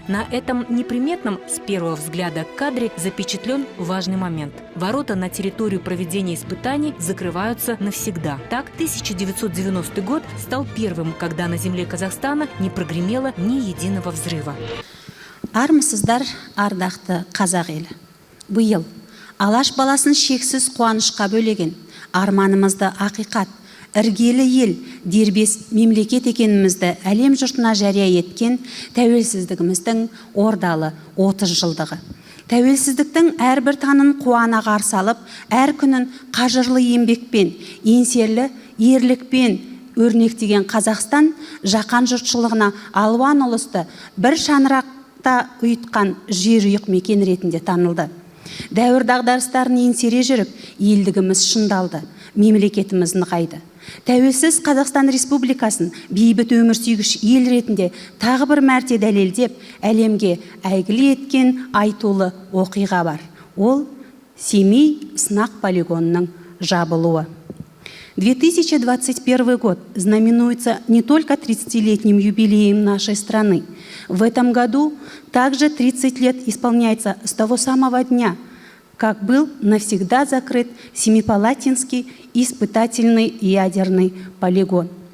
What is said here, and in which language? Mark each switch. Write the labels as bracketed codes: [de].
[ru] На этом неприметном с первого взгляда кадре запечатлен важный момент. Ворота на территорию проведения испытаний закрываются навсегда. Так, 1990 год стал первым, когда на земле Казахстана не прогремело ни единого взрыва. [kk] Армысыздар, ардақты қазақ елі. Бұйыл, алаш баласын шексіз қуанышқа бөлеген, арманымызды ақиқат, іргелі ел, дербес мемлекет екенімізді әлем жұртына жария еткен тәуелсіздігіміздің ордалы 30 жылдығы. Тәуелсіздіктің әрбір таңын қуана қарсы алып, әр күнін қажырлы еңбекпен, еңселі ерлікпен өрнектеген Қазақстан жаһан жұртшылығына алуан ұлысты бір шаңырақта ұйытқан жерұйық мекен ретінде танылды. Дәуір дағдарыстарын еңсере жүріп, елдігіміз шыңдалды, мемлекетіміз нығайды. Тәуелсіз Қазақстан Республикасын бейбіт өмір сүйгіш ел ретінде тағы бір мәрте дәлелдеп, әлемге әйгілі еткен айтулы оқиға бар. Ол Семей сынақ полигонының жабылуы. [ru] 2021 год знаменуется не только 30-летним юбилеем нашей страны. В этом году также 30 лет исполняется с того самого дня, как был навсегда закрыт Семипалатинский испытательный ядерный полигон.